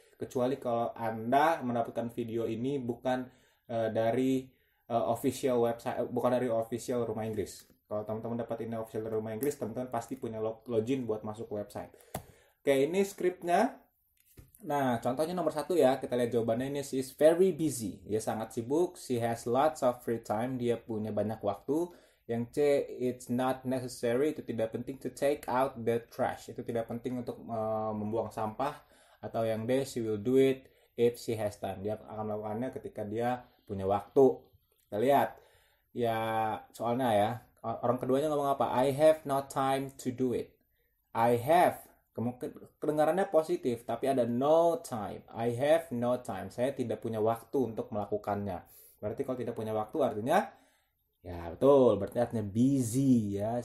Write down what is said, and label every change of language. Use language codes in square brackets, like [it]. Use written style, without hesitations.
[id] Kecuali kalau Anda mendapatkan video ini bukan dari official website, bukan dari official Rumah Inggris. Kalau teman-teman dapat ini official dari Rumah Inggris, teman-teman pasti punya login buat masuk ke website. Oke, ini skripnya. Nah, contohnya nomor 1 ya, kita lihat jawabannya ini. [en] She is very busy. [id] Dia sangat sibuk. [en] She has lots of free time. [id] Dia punya banyak waktu. Yang C, [en] it's not necessary. [id] Itu tidak penting [en] to take out the trash. [id] Itu tidak penting untuk membuang sampah. Atau yang D, [en] she will do it if she has time. [id] Dia akan melakukannya ketika dia punya waktu. Kita lihat. Ya, soalnya ya. Orang keduanya ngomong apa? [en] I have no time to do it. I have, [id] kedengarannya positif, tapi ada [en] no time. I have no time. [id] Saya tidak punya waktu untuk melakukannya. Berarti kalau tidak punya waktu artinya, ya betul, berarti artinya busy ya.